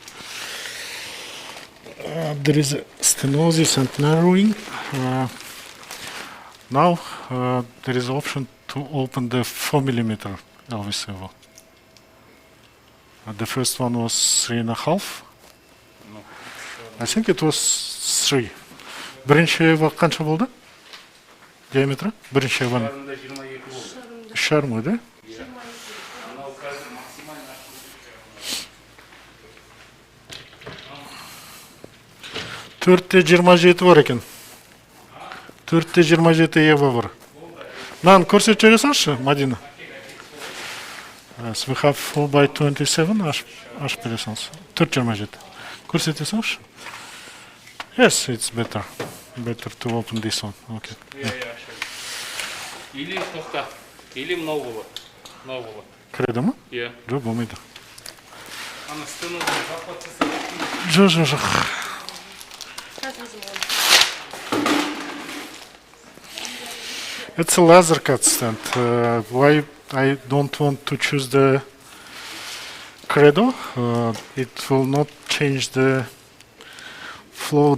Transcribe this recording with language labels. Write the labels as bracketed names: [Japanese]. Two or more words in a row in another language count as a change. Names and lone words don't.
[English] There is a stenosis and narrowing. Now there is option to open the 4mm LV servo. The first one was 3.5. No. I think it was 3. [Kazakh] Бірінші қанша болды? Диаметрі? Бірінші ванна. Шарында 22 болды. Шарм ғой, да? Анау қазір максимально Төртте 27 бар екен. Төртте 27 ева бар. Маған көрсетіп жібере салшы, Мадина. [English] Yes, we have 4 by 27, [Kazakh] ашып бере салшы. 4.27. Көрсете салшы. [English] Yes, it's better. Better to open this one. Okay. [Kazakh] Или тоқта. Или мынау болады. Мынау болады. Кіреді ма? Иә. Жоқ, болмайды. Ана стенадан захват жасап. Жоқ. [English] It's a laser cut stand. Why I don't want to choose the credo? It will not change the flow.